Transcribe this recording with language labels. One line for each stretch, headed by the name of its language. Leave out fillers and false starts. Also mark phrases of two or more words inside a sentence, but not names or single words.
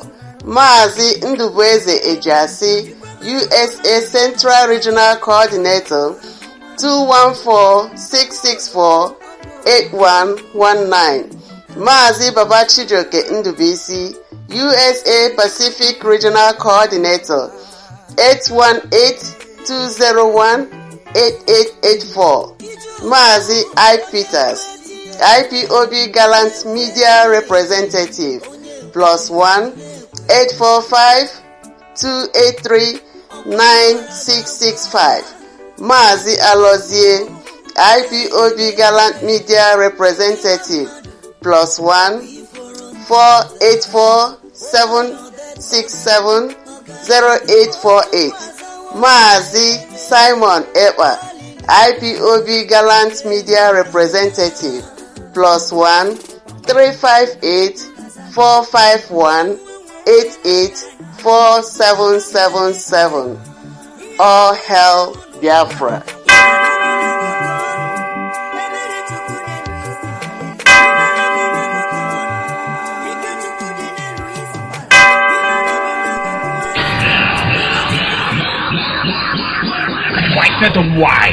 English: Mazi Ndubueze Ejasi USA Central Regional Coordinator 214-664-8119. Mazi Babachijoke Ndubisi USA Pacific Regional Coordinator 818-201-8884. Mazi I. Peters IPOB Gallant Media Representative +1 845-283-9665. Mazi Alozie IPOB Gallant Media Representative +1 484-767-0848. Mazi Simon Ewa IPOB Gallant Media Representative +1 358-451-884777. All Hell Biafra. Set them wide.